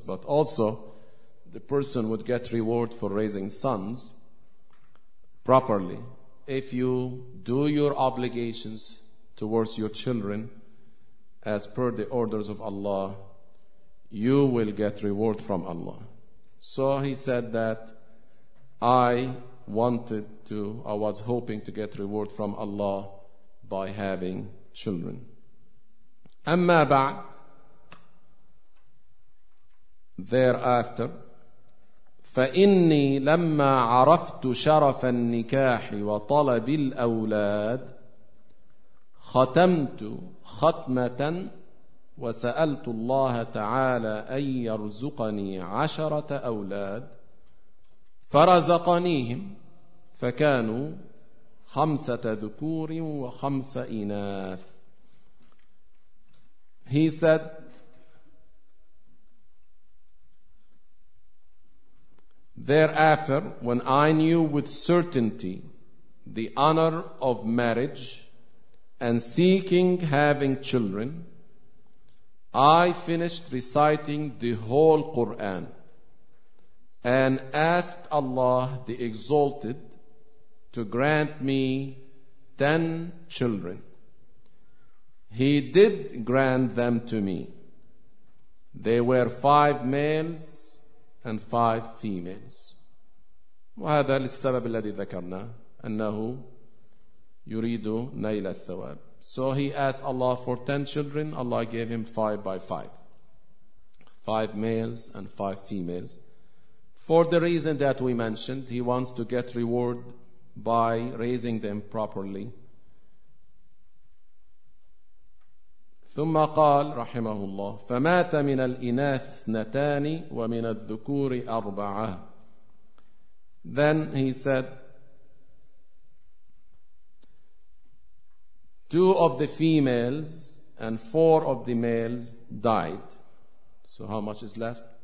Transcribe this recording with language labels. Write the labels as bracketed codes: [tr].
[en] But also, the person would get reward for raising sons properly if you do your obligations towards your children as per the orders of Allah. You will get reward from Allah. So he said that I was hoping to get reward from Allah by having children. [ar] أما بعد thereafter فإني لما عرفت شرف النكاح وطلب الأولاد ختمت ختمة وسألت الله تعالى أن يرزقني 10 أولاد فرزقنيهم فكانوا 5 ذكور و5 إناث. [en] He said, thereafter, when I knew with certainty the honor of marriage and seeking having children, I finished reciting the whole Quran and asked Allah the Exalted to grant me 10 children. He did grant them to me. They were 5 males and 5 females. [ar] وهذا للسبب الذي ذكرناه أنه يريد نيل الثواب. [en] So he asked Allah for 10 children. Allah gave him 5 by 5. 5 males and 5 females. For the reason that we mentioned, he wants to get reward by raising them properly. [ar] ثم قال رحمه الله فمات من الإناث 2 ومن الذكور 4. [en] Then he said, 2 of the females and 4 of the males died. So how much is left?